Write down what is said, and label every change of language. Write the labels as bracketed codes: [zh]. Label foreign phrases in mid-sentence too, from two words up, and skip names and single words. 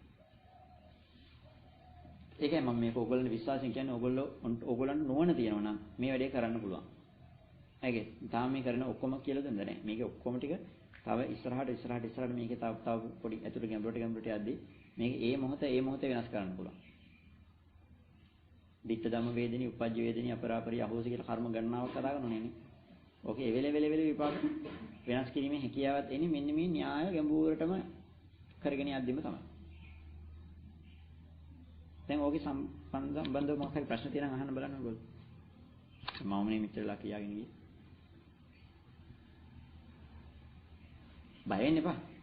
[si] ඒකයි මම මේක ඕගොල්ලන්ට විශ්වාසයෙන් කියන්නේ ඕගොල්ලන්ට නොවන තියෙනවා නම් මේ වැඩේ කරන්න පුළුවන්. ඒකේ තාම මේ කරන ඔක්කොම කියලා දෙන්න නැහැ. මේකේ ඔක්කොම ටික තව ඉස්සරහට මේකේ තව පොඩි ඇතුළට ගැඹුරට යද්දී මේක ඒ මොහොතේ වෙනස් කරන්න පුළුවන්. [pi] ditta dhamma vedini uppajja vedini aparapari ahosi [si] කියලා කර්ම ගණනාවක් කතා කරනෝනේ නේ. ඕකේ එවෙල විපාක වෙනස් කිරීමේ හැකියාවක් එන්නේ මෙන්න මේ න්‍යාය ගැඹුරටම කරගෙන යද්දිම තමයි. දැන් ඕකේ සම්බන්ධව මොකක් හරි ප්‍රශ්න තියෙනවා අහන්න බලන්න ඕගොල්ලෝ. මම මේ මෙච්චරලා කියාගෙන ගියේ. බය වෙන්න එපා.